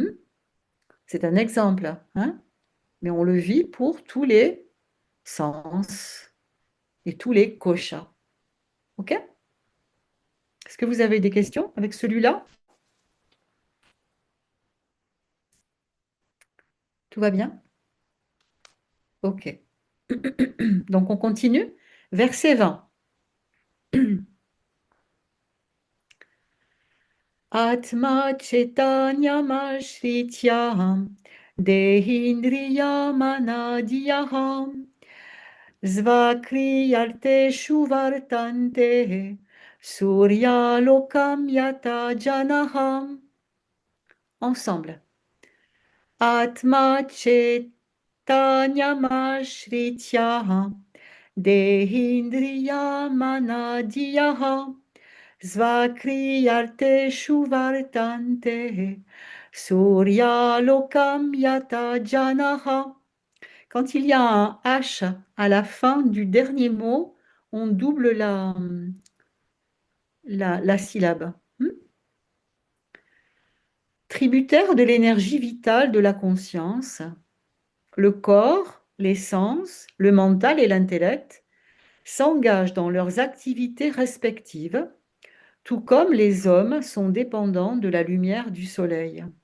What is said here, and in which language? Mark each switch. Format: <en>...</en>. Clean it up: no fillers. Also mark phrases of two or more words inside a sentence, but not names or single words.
<fr>C'est un exemple, hein, mais on le vit pour tous les sens et tous les koshas. OK? Est-ce que vous avez des questions avec celui-là? Tout va bien? OK. Donc on continue. Verset 20.</fr> <sa>आत्म चैतन्यमाश्रित्य देहेन्द्रियमनोधियः स्वक्रियार्थेषु वर्तन्ते सूर्यालोकं यथा जनाः.</sa> <fr>Ensemble.</fr> <sa>आत्म चैतन्यमाश्रित्य देहेन्द्रियमनोधियः स्वक्रियार्थेषु वर्तन्ते सूर्य लोकं यथा जनाः.</sa> <fr>Quand il y a un H à la fin du dernier mot, on double la syllabe. Tributaire de l'énergie vitale de la conscience, le corps, les sens, le mental et l'intellect s'engagent dans leurs activités respectives, tout comme les hommes sont dépendants de la lumière du soleil.</fr>